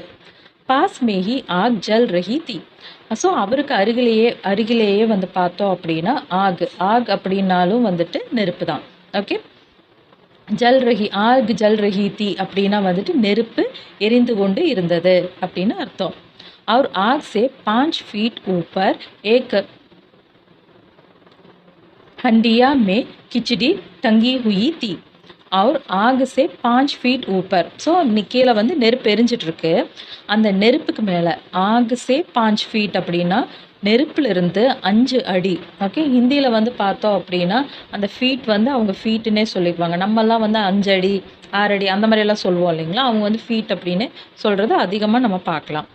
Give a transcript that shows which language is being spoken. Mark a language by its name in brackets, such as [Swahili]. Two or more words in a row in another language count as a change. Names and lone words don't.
[Hindi] पास में ही आग जल रही थी. [Tamil] ஸோ அவருக்கு அருகிலேயே வந்து பார்த்தோம் அப்படின்னா ஆக் அப்படின்னாலும் வந்துட்டு நெருப்பு தான். ஓகே, [Hindi] जल रही थी [Tamil] அப்படின்னா வந்துட்டு நெருப்பு எரிந்து கொண்டு இருந்தது அப்படின்னு அர்த்தம். [Hindi] और आग से 5 फीट ऊपर एक हंडिया में खिचड़ी टंगी हुई थी. और आग से 5 फीट ऊपर. [Tamil] ஸோ கீழே வந்து நெருப்பு எரிஞ்சிட்ருக்கு. அந்த நெருப்புக்கு மேலே [Hindi] आग से 5 फीट [Tamil] அப்படின்னா நெருப்பிலிருந்து 5 அடி. ஓகே, ஹிந்தியில் வந்து பார்த்தோம் அப்படின்னா அந்த ஃபீட் வந்து அவங்க ஃபீட்டுன்னே சொல்லிக்குவாங்க. நம்மெல்லாம் வந்து 5 அடி 6 அடி அந்த மாதிரியெல்லாம் சொல்லுவோம் இல்லைங்களா, அவங்க வந்து ஃபீட் அப்படின்னு சொல்கிறது அதிகமாக நம்ம பார்க்கலாம்.